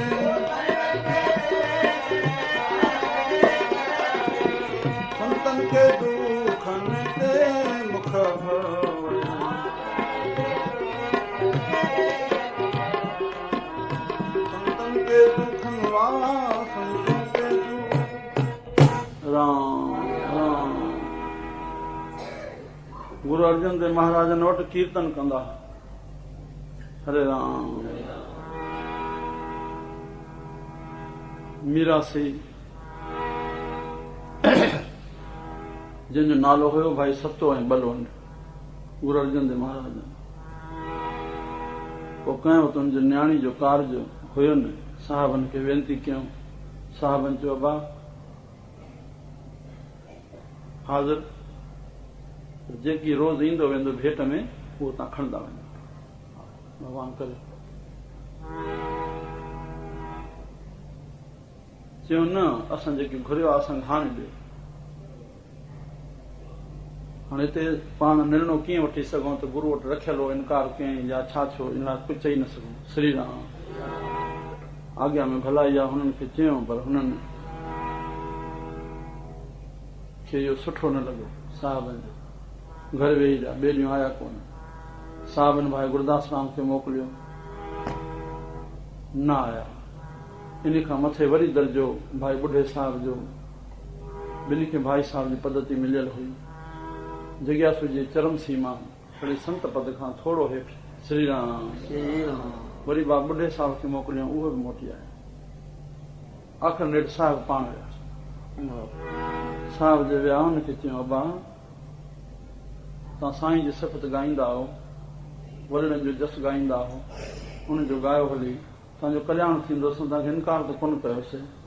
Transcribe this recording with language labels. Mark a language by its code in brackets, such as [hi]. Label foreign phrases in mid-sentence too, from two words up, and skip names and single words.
[pa] ਸੰਤਨ ਕੇ ਦੁਖਨਿ ਤੇ ਮੁਖ ਭਵੇ, ਸੰਤਨ ਕੇ ਦੁਖਨਿ ਵਾਲਾ ਸੰਤਨ ਕੇ ਰਾਮ ਰਾਮ। [sd] गुरु अर्जन देव महाराजन वटि कीर्तन कंदा। हरे राम। मीरासी जंहिंजो नालो हुयो भाई सतो ऐं बलवंत, गुरु अर्जन देव महाराज। पोइ कयो त हुनजो न्याणी जो कार्य हुयो न, साहबनि खे वेनती कयूं। साहबनि चयो बा हाज़िर, जेकी रोज़ ईंदो वेंदो भेट में उहो तव्हां खणंदा वञो, भॻवान करे। चयो न असां जेके घुरियो आहे असांखे हाणे ॾियो। हाणे हिते पाण निर्णय कीअं वठी सघूं त गुरू वटि रखियल हो, इनकार कयईं या छा छो, इन लाइ कुझु चई न सघूं। श्री राम। आॻियां में भलाई आहे, हुननि खे चयूं पर हुननि खे इहो सुठो न लॻो। साहबनि घर वेही रहिया, ॿिए ॾींहुं आया कोन। साहबनि भाई गुरदास राम खे मोकिलियो, न आया। इन खां मथे वरी दर्जो भाई बुढ़े साहिब जो, ॿिन्ही खे भाई साहिब जी पद्धति मिलियल हुई। जिज्ञासु जी चरम सीमा वरी संत पद खां थोरो हेठि। श्री राम। वरी बा बुढ़े साहिब खे मोकिलियो, उहो बि मोटी आया। आख़िर नेठि साहिब पाण विया। साहिब जे विया, हुनखे चयो अबा तव्हां साईं जी सिफ़त ॻाईंदा हो, वॾनि जो जस ॻाईंदा हो, हुनजो ॻायो हली तव्हांजो कल्याण थींदो, असां तव्हांखे इनकार त कोन कयोसीं।